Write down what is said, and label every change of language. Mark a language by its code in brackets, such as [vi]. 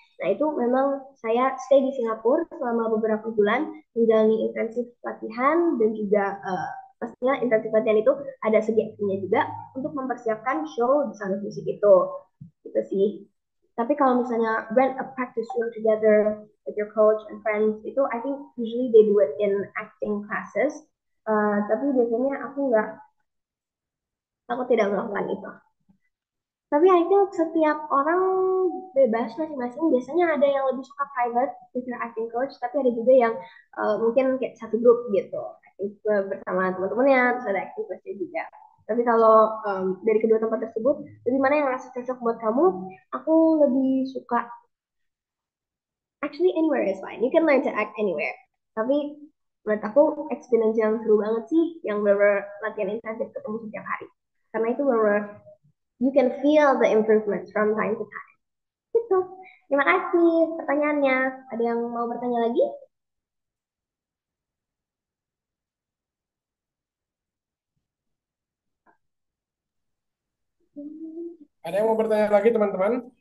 [id] Nah itu memang saya stay di Singapura selama beberapa bulan menjalani intensif latihan dan juga pastinya intensif latihan itu ada segi aktingnya juga untuk mempersiapkan show The Sound of Music itu. Gitu sih. Tapi kalau misalnya [en] rent a practice room together with your coach and friends, [id] itu [en] I think usually they do it in acting classes. [id] Tapi biasanya aku tidak melakukan itu. Tapi [en] I think [id] setiap orang bebas masing-masing. Biasanya ada yang lebih suka [en] private with your acting coach, [id] tapi ada juga yang mungkin kayak satu grup gitu, acting bersama teman-temannya, terus ada acting coachnya juga. Tapi kalau dari kedua tempat tersebut, lebih mana yang rasa cocok buat kamu? Aku lebih suka [en] actually anywhere is fine. You can learn to act anywhere. [id] Tapi menurut aku experience yang seru banget sih yang bener latihan intensif ketemu setiap hari. Karena itu bener [en] you can feel the improvements from time to time. [id] Gitu. Terima kasih pertanyaannya. Ada yang mau bertanya lagi? Ada yang mau bertanya lagi, teman-teman?